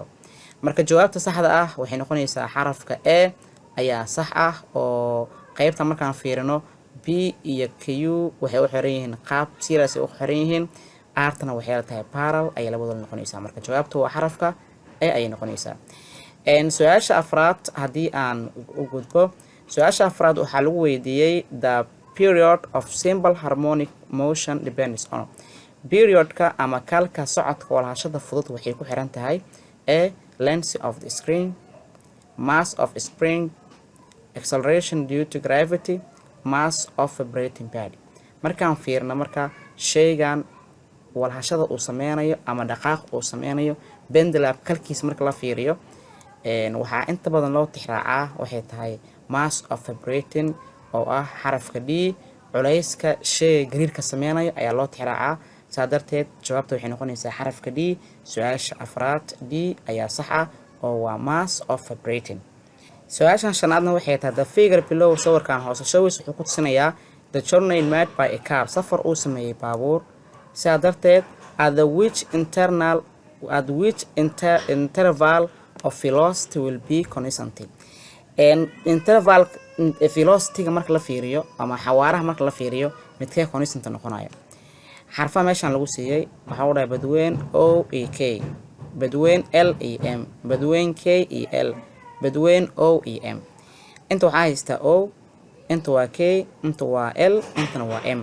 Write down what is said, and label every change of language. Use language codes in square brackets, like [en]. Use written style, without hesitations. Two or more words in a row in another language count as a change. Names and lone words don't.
[so] marka jawaabta saxda ah waxay noqonaysaa xarafka A ayaa sax ah oo qaybta markaan fiirino B iyo Q waxay u xiran yihiin qaab serious u xiran yihiin artana waxay la tahay parallel ay labadooda noqonaysaa. marka jawaabtu waa xarafka A ay noqonaysaa. su-aasha afraad haddii aan u gudbo su-aasha afraad waxaa lagu weydiiyey [en] the period of simple harmonic motion depends on. [so] periodka ama kalka socodka walhashada fudud waxay ku xiran tahay [en] A length of the screen, mass of spring, acceleration due to gravity, mass of vibrating body. [so] markaan fiirno marka shaygan walhashada uu sameynayo ama dhaqaaq uu sameynayo pendulum kalkiis marka la fiiriyo waxaa inta badan loo tixraacaa waxay tahay [en] mass of vibrating [so] oo ah xarafka D. culayska shayga gariirka sameynayo ayaa loo tixraacaa. saa darteed jawaabta waxay noqonaysaa xarafka D. su-aasha afraad D ayaa sax ah oo waa [en] mass of vibrating. su-aashan shanaadna waxay tahay the figure below [so] sawirkan hoose [en] shows [so] wuxuu ku tusinayaa [en] the journey made by a car [so] safar uu sameeyey baabuur. saa darteed [en] at which interval of velocity will be constant. interval velocity-ga [so] marka la fiiriyo ama xawaaraha marka la fiiriyo midkee constant noqonayo. xarfaha meeshan lagu siiyey waxaa u dhahay badweyn O iyo K, badweyn L iyo M, badweyn K iyo L, badweyn O iyo M. inta waxaa haystaa O, inta waa K, inta waa L, intana waa M.